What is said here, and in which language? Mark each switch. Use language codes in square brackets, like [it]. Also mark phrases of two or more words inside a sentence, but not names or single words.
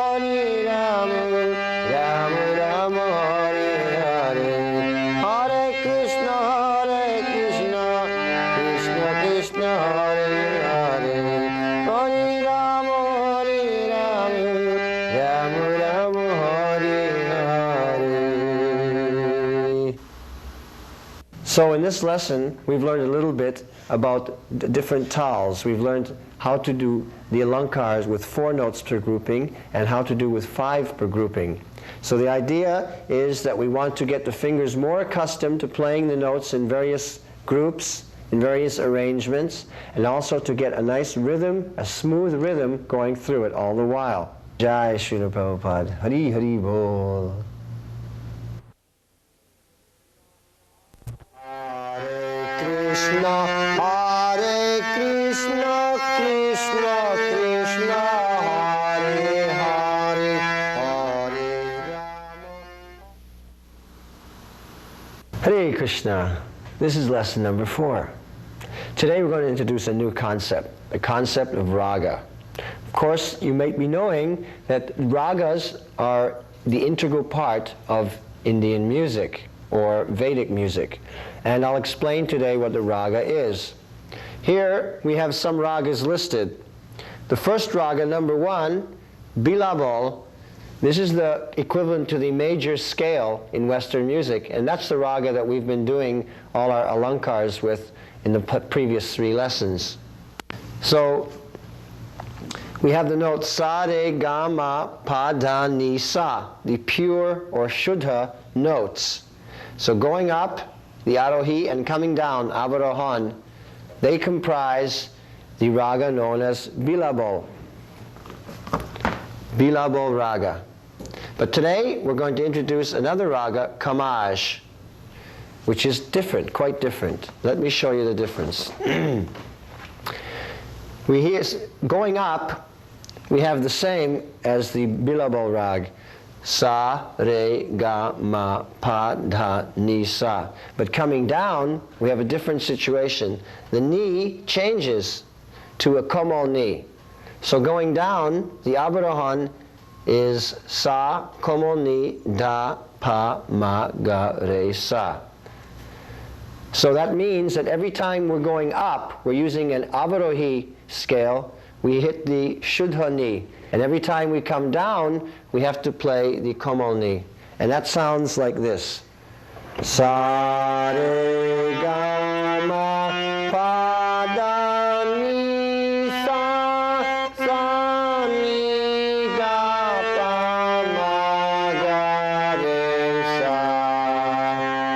[sa] Rama Rama, Hare Hare, Hare Krishna, Krishna Krishna, Hare Hare, Hare Rama, Rama Rama, Hare Hare. [en] So in this lesson, we've learned a little bit about the different tals. We've learned how to do the alankars with 4 notes per grouping and how to do with 5 per grouping. So the idea is that we want to get the fingers more accustomed to playing the notes in various groups, in various arrangements, and also to get a nice rhythm, a smooth rhythm going through it all the while. [sa] Jai Srila Prabhupada. Hari Hari Bol. Krishna, Hare Krishna, Krishna Krishna, Hare Hare, Hare Rama. Hare Krishna. [en] This is lesson number 4. Today we're going to introduce a new concept, the concept of raga. Of course, you might be knowing that ragas are the integral part of Indian music. or Vedic music. And I'll explain today what the raga is. Here we have some ragas listed. The first raga, number 1, Bilabol. This is the equivalent to the major scale in Western music, and that's the raga that we've been doing all our alankars with in the previous 3 lessons. So we have the notes sa, re, ga, ma, pa, da, ni, sa, the pure or shuddha notes. So going up, the arohi, and coming down, avarohan, they comprise the raga known as Bilabol. Bilabol raga. But today we're going to introduce another raga, Kamaj, which is different, quite different. Let me show you the difference. We hear, going up, we have the same as the Bilabol rag. Sa, re, ga, ma, pa, da, ni, sa. But coming down, we have a different situation. The ni changes to a Komal ni. So going down, the avarohan is sa, Komal ni, da, pa, ma, ga, re, sa. So that means that every time we're going up, we're using an avarohi scale, we hit the shuddha ni. And every time we come down, we have to play the Komal ni. And that sounds like this. Sa, re, ga, ma, pa, da, ni, sa, sa, ni, ga, pa, ma, ga, re, sa.